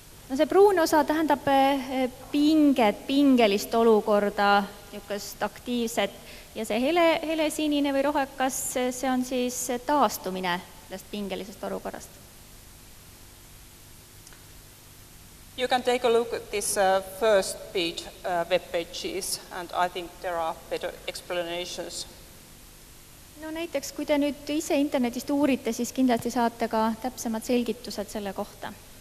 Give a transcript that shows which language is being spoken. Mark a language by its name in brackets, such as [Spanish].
[Estonian] No see pruun osa tähendab pingelist olukorda, niisugust aktiivset, ja see hele sinine või rohekas, see on siis taastumine sellest pingelisest olukorrast. [English] You can take a look at this first page, web pages, and I think there are better explanations. [Estonian] No näiteks, kui te nüüd ise internetist uurite, siis kindlasti saate ka täpsemad selgitused selle kohta.